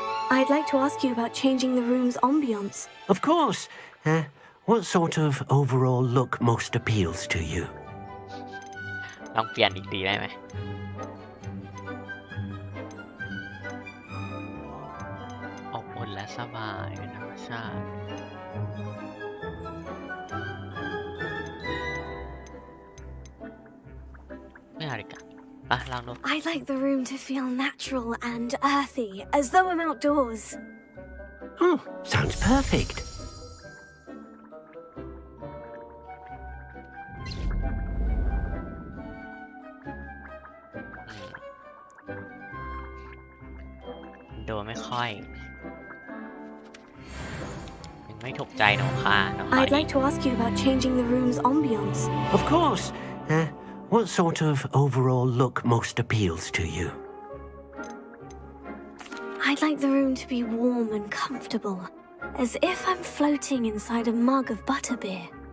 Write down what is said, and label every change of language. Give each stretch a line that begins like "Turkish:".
English: I'd like to ask you about changing the room's ambience. Of course. What sort of overall look most appeals to you?
Thai: ลองเปลี่ยนอีกทีได้ไหม อบอุ่นและสบายเป็นธรรมชาติ ไม่เอาดีกว่าไปลองดู
English: I'd like the room to feel natural and earthy, as though I'm outdoors. Oh, sounds perfect.
Thai: ดูไม่ค่อยยังไม่ถูกใจหนูค่ะหนูขอ
English: I'd
Thai: อีก
English: like to ask you about changing the room's ambience. Of course. What sort of overall look most appeals to you? I'd like the room to be warm and comfortable, as if I'm floating inside a mug of butterbeer.